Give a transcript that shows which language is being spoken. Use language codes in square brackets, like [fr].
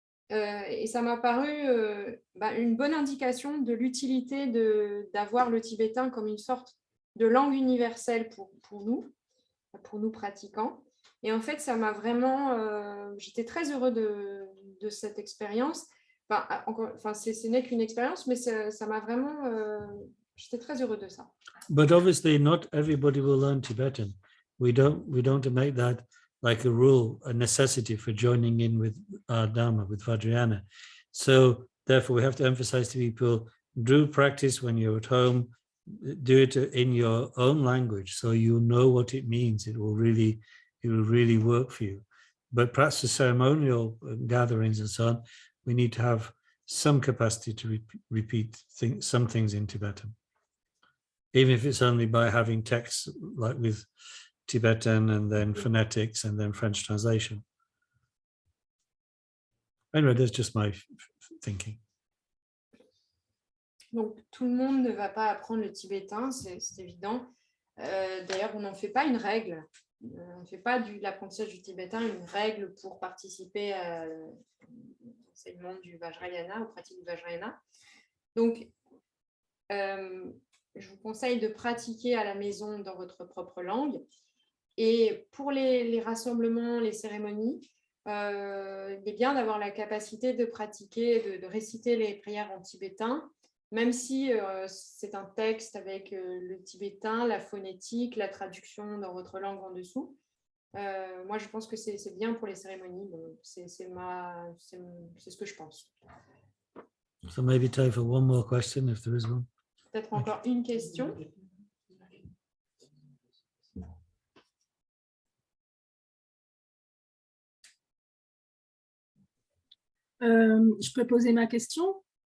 [fr] Et ça m'a paru une bonne indication de l'utilité d'avoir le tibétain comme une sorte de langue universelle pour nous pratiquants. Et en fait, ça m'a vraiment... j'étais très heureux de cette expérience. Ce n'est qu'une expérience, mais ça m'a vraiment... j'étais très heureux de ça. [en] But obviously not everybody will learn Tibetan. We don't make that like a rule, a necessity for joining in with our Dharma, with Vajrayana. So therefore we have to emphasize to people, do practice when you're at home, do it in your own language so you know what it means. It will really work for you. But perhaps for ceremonial gatherings and so on, we need to have some capacity to repeat some things in Tibetan, even if it's only by having texts like with Tibetan and then phonetics and then French translation. Anyway, that's just my thinking. [fr] Donc, tout le monde ne va pas apprendre le tibétain, c'est évident. D'ailleurs, on n'en fait pas une règle. On ne fait pas de l'apprentissage du tibétain une règle pour participer à l'enseignement du Vajrayana, aux pratiques du Vajrayana. Donc, je vous conseille de pratiquer à la maison dans votre propre langue. Et pour les rassemblements, les cérémonies, il est bien d'avoir la capacité de pratiquer, de réciter les prières en tibétain, même si c'est un texte avec le tibétain, la phonétique, la traduction dans votre langue en dessous. Moi, je pense que c'est bien pour les cérémonies. C'est ce que je pense. [en] So maybe time for one more question, if there is one. [fr] Peut-être encore une question. Je peux poser ma question?